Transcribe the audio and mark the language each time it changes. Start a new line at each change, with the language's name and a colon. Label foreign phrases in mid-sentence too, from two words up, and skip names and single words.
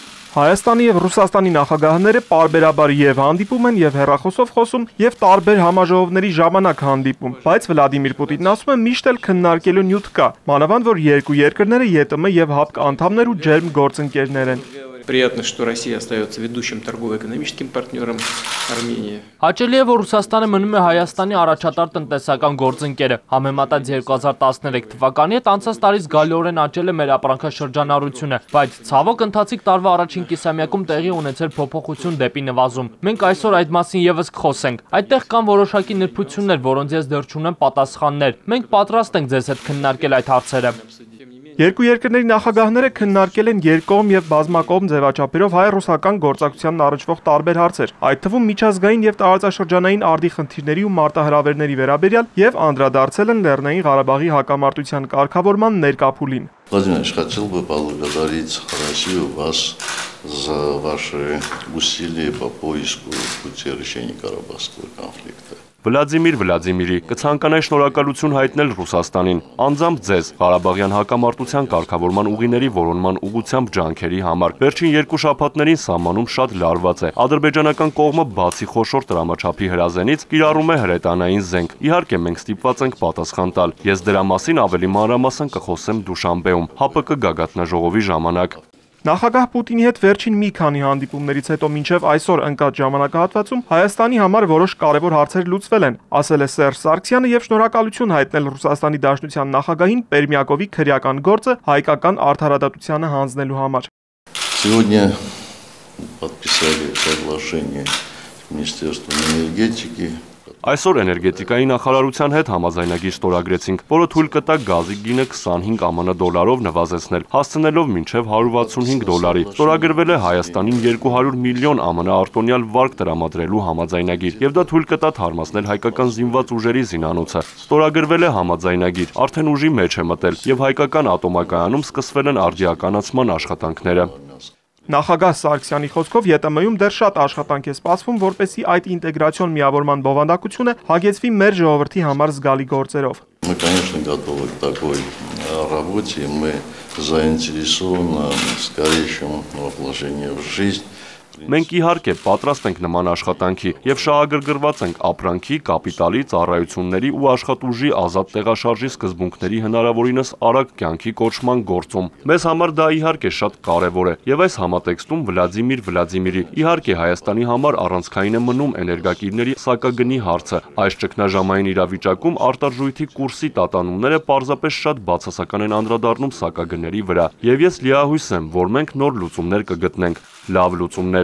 Armenian: Հայաստանի եւ Ռուսաստանի նախագահները պարբերաբար եւ հանդիպում են եւ հեռախոսով խոսում եւ տարբեր համաժողովների ժամանակ հանդիպում, բայց Վլադիմիր Պուտինն ասում է միշտ էլ քննարկելու նյութ կա, մանավանդ որ երկու երկրները ԵՏՄ եւ ՀԱՊԿ անդամներ ու ջերմ գործընկերներ են։
Russian: Приятно, что Россия остается ведущим торгово-экономическим партнером Армении.
Armenian: Հաճելի է, որ Ռուսաստանը մնում է Հայաստանի առաջատար տնտեսական գործընկերը։ Համեմատած 2013 թվականի հետ անցած տարի զգալիորեն աճել է մեր ապրանքաշրջանառությունը, բայց ցավոք ընթացիկ տարվա առաջին կիսամյակում տեղի ունեցել փոփոխություն դեպի նվազում։ Մենք այսօր այդ մասին եւս կխոսենք։ Այդտեղ կան որոշակի նրբություններ, որոնց ես դեռ չունեմ պատասխաններ։ Մենք պատրաստ ենք ձեզ հետ քննարկել այդ հարցերը։ Երկու երկրների նախագահները քննարկել են երկկողմ եւ բազմակողմ ձևաչափերով հայ-ռուսական գործակցությանն առնչվող տարբեր հարցեր, այդ թվում միջազգային եւ տարածաշրջանային արդի խնդիրների ու մարտահրավերների վերաբերյալ եւ անդրադարձել են Լեռնային Ղարաբաղի հակամարտության կարգավորման ներկա փուլին։
Russian: Владимир Ильич, хотел бы поблагодарить Россию, вас за ваши усилия по поиску пути решения Карабахского конфликта.
Armenian: Վլադիմիր Վլադիմիրի կցանկանայի շնորհակալություն հայտնել Ռուսաստանին, անձամբ ձեզ Ղարաբաղյան հակամարտության կարգավորման ուղիների որոնման ուղղությամբ ջանքերի համար։ Վերջին երկու շաբաթներին սահմանում շատ լարված է։ Ադրբեջանական կողմը բացի խոշոր տրամաչափի հրազենից կիրառում է հրետանային զենք։ Իհարկե մենք ստիպված ենք պատասխան տալ։ Ես դրա մասին ավելի մանրամասն կխոսեմ Դուշանբեում, ՀԱՊԿ գագաթնաժողովի ժամանակ։ Նախագահ Պուտինի հետ վերջին մի քանի հանդիպումներից հետո մինչև այսօր ընկած ժամանակահատվածում Հայաստանի համար որոշ կարևոր հարցեր լուծվել են, ասել է Սերժ Սարգսյանը եւ շնորհակալություն հայտնել Ռուսաստանի Դաշնության նախագահին Պերմյակովի քրեական գործը հայկական արդարադատությանը հանձնելու համար։
Russian: Сегодня подписали соглашение с Министерством энергетики.
Armenian: Այսօր էներգետիկայի նախարարության հետ համաձայնագիր ստորագրեցինք, որը թույլ կտա գազի գինը 25 ԱՄՆ դոլարով նվազեցնել, հասցնելով մինչև 165 դոլարի։ Ստորագրվել է Հայաստանին 200 միլիոն ԱՄՆ արտոնյալ վարկ տրամադրելու համաձայնագիր, եւ դա թույլ կտա թարմացնել հայկական զինված ուժերի զինանոցը։ Ստորագրվել է համաձայնագիր, արդեն ուժի մեջ է մտել, եւ հայկական ատոմակայանում սկսվել են արդիականացման աշխատանքները։ Նախագահ Սարգսյանի խոսքով ԵՏՄ-ում դեռ շատ աշխատանք է սպասվում, որպեսզի այդ ինտեգրացիոն միավորման բովանդակությունը հագեցվի մեր ժողովրդի համար զգալի գործերով։
Russian: Мы, конечно, готовы к такой работе, мы заинтересованы в скорейшем воплощении в жизнь.
Armenian: Մենք իհարկե պատրաստ ենք նման աշխատանքի եւ շահագրգռված ենք ապրանքի, կապիտալի, ծառայությունների ու աշխատուժի ազատ տեղաշարժի սկզբունքների հնարավորինս արագ կյանքի կոչման գործում։ Մեզ համար դա իհարկե շատ կարեւոր է եւ այս համատեքստում Վլադիմիր Վլադիմիրի իհարկե Հայաստանի համար առանցքային է մնում էներգակիրների սակագնի հարցը։ Այս ճգնաժամային իրավիճակում արտարժույթի կուրսի տատանումները պարզապես շատ բացասական են անդրադառնում սակագների վրա եւ ես լիահույս եմ, որ մենք նոր լուծումներ կգտնենք, լավ լուծումներ։